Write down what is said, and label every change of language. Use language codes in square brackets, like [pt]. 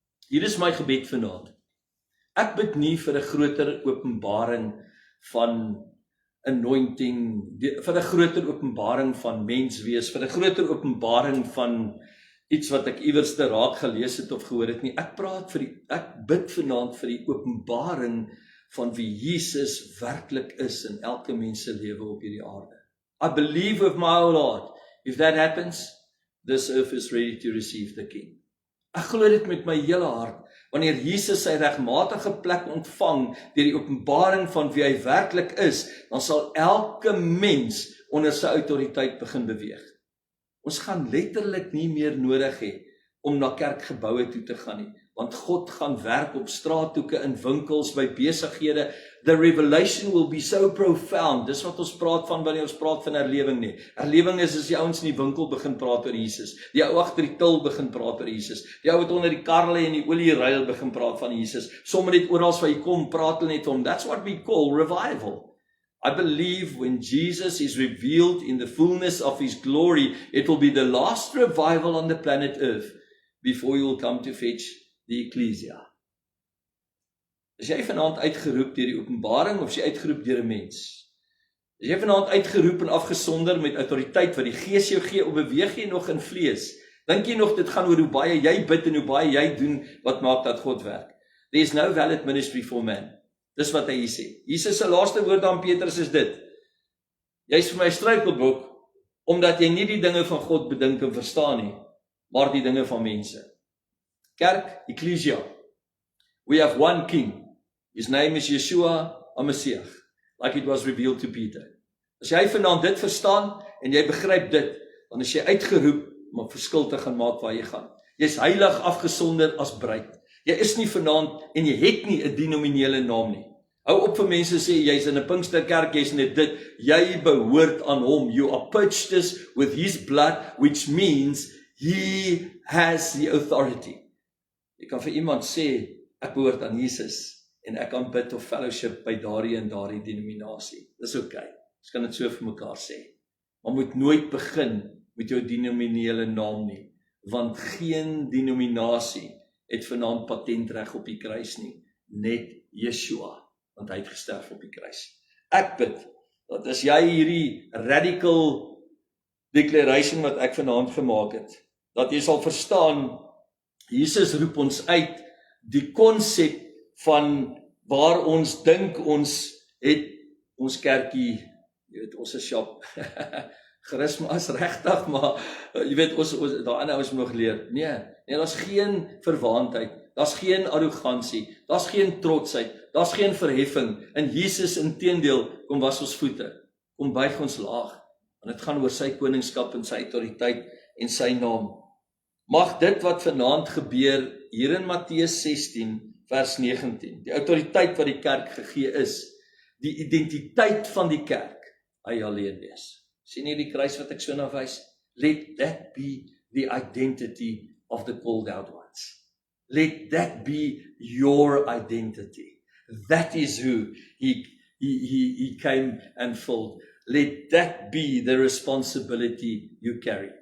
[af] Hier is my gebed vanaand. Ek bid nie vir 'n groter openbaring van anointing, vir 'n groter openbaring van menswees, vir 'n groter openbaring van iets wat ek iewers te raak gelees het of gehoor het nie. Ek bid vanaand vir die openbaring van wie Jesus werklik is in elke mens se lewe op hierdie aarde. [en] I believe with my whole heart, if that happens, this earth is ready to receive the King. [af] Ek glo dit met my hele hart. Wanneer Jesus sy regmatige plek ontvang deur die openbaring van wie hy werklik is, dan sal elke mens onder sy autoriteit begin beweeg. Ons gaan letterlik nie meer nodig hê om na kerkgeboue toe te gaan nie, want God gaan werk op straathoeke, in winkels, by besighede. [en] The revelation will be so profound. [af] Dis wat ons praat van wanneer ons praat van herlewing nie. Herlewing is as die ouens in die winkel begin praat oor Jesus, die ou agter die til begin praat oor Jesus, die ou wat onder die karle en die olieruil begin praat van Jesus, sommer net oral waar hy kom, praat hulle net om. [en] That's what we call revival. I believe when Jesus is revealed in the fullness of his glory, it will be the last revival on the planet Earth before he will come to fetch the ecclesia. [af] Is jy vanaand uitgeroep deur die openbaring of is jy uitgeroep deur 'n mens? Is jy vanaand uitgeroep en afgesonder met autoriteit wat die Gees jou gee, of beweeg jy nog in vlees? Dink jy nog dit gaan oor hoe baie jy bid en hoe baie jy doen wat maak dat God werk? [en] There is no valid ministry for man. [af] Dis wat hy hier sê. Jesus se laaste woord aan Petrus is dit: Jy's vir my 'n struikelblok, omdat jy nie die dinge van God bedink en verstaan nie, maar die dinge van mense. [en] Kerk, Ecclesia. We have one king. His name is Yeshua HaMashiach, like it was revealed to Peter. [af] As jy vanaand dit verstaan en jy begryp dit, dan is jy uitgeroep om 'n verskil te gaan maak waar jy gaan. Jy's heilig afgesonder as bruid. Jy is nie vanaand en jy het nie 'n denominele naam nie. Hou op vir mense sê jy's in 'n Pinksterkerk, jy's net dit. Jy behoort aan hom. [en] You are purchased with his blood, which means he has the authority. [af] Jy kan vir iemand sê, ek behoort aan Jesus en ek kan bid of fellowship by daardie en daardie denominasie. Dis okay. Ons kan dit so vir mekaar sê. Maar moet nooit begin met jou denominele naam nie, want geen denominasie het vanaand patentreg op die kruis nie, net Yeshua, want hy het gesterf op die kruis. Ek bid dat as jy hierdie [en] radical declaration [af] wat ek vanaand gemaak het, dat jy sal verstaan, Jesus roep ons uit die konsep van waar ons dink ons het ons kerkie, jy weet, ons is shop, Charisma is regtig, maar jy weet ons daai ander ouens moet nog leer. Nee, daar's geen verwaandheid, daar's geen arrogansie, daar's geen trotsheid, daar's geen verheffing. En Jesus inteendeel kom was ons voete, kom buig ons laag. Want dit gaan oor sy koningskap en sy autoriteit en sy naam. Mag dit wat vanaand gebeur hier in Matteus 16 vers 19, die autoriteit wat die kerk gegee is, die identiteit van die kerk, hy alleen wees. Sien jy die kruis wat ek so na wys? [en] Let that be the identity of the called out ones. Let that be your identity. That is who he came and filled. Let that be the responsibility you carry.